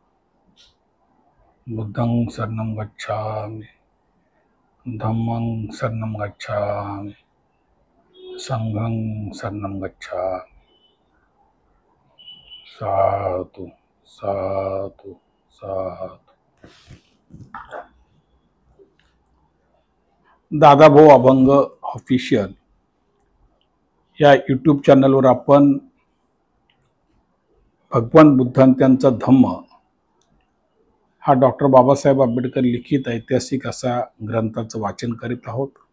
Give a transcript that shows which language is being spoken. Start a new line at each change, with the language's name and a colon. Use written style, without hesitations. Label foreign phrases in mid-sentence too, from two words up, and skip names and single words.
Pali: बुद्धं शरणं गच्छामि, धम्मं शरणं गच्छामि, संघं शरणं गच्छामि। साधु साधु साधु।
Marathi: दादाभाऊ अभंग ऑफिशियल या यूट्यूब चॅनलवर आपण भगवान बुद्धांचा धम्म हा डॉक्टर बाबासाहेब आंबेडकर लिखित ऐतिहासिक असा ग्रंथाचं वाचन करीत आहोत।